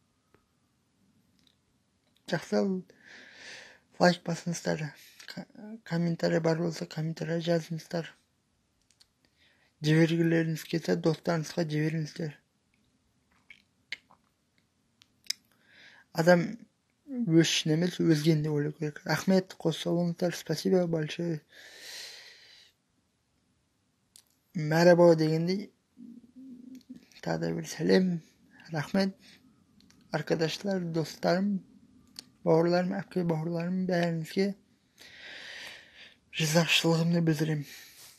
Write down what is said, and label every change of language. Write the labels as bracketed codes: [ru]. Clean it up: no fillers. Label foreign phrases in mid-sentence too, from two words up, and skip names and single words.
[kk] Жақсы, лайк басыңыздар, комментарий бар болса, комментарий жазыңыздар. Жібергілеріңіз келсе, достарыңызға жіберіңіздер. Адам өз үшін емес, өзгені де ойлау керек. Рахмет, қоса болыңыздар, [ru] спасибо большое. [kk] Merhaba degендей, тағы да бір сәлем, рахмет. [tr] Arkadaşlar, dostlarım, [kk] бауырларым, әпке бауырларым, бәріңізге ризашылығымды білдіремін.